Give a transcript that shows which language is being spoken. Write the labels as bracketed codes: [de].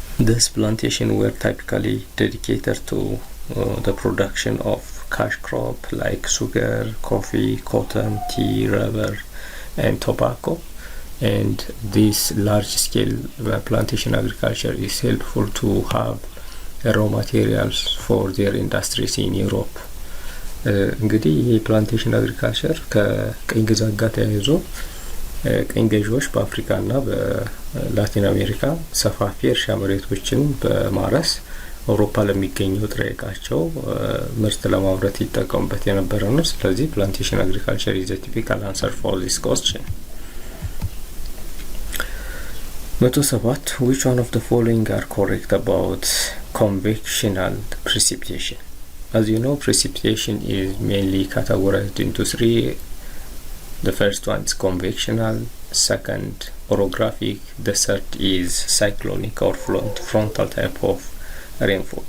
[en] These plantations were typically dedicated to the production of cash crop like sugar, coffee, cotton, tea, rubber, and tobacco. And this large-scale plantation agriculture is helpful to have raw materials for their industries in Europe. [am] እንግዲህ የፕላንቴሽን አግሪካልቸር ከቀኝ ግዛት ጋር ተያይዞ ቀኝ ገዢዎች በአፍሪካና በላቲን አሜሪካ ሰፋፊ እርሻ መሬቶችን በማረስ አውሮፓ ለሚገኘው ጥሬ ዕቃቸው ምርት ለማምረት ይጠቀሙበት የነበረ ነው። ስለዚህ ፕላንቴሽን አግሪካልቸር [en] is a typical answer for this question. 107 Which one of the following are correct about convectional precipitation? As you know, precipitation is mainly categorized into three. The first one is convectional, second orographic, the third is cyclonic or frontal type of rainfall.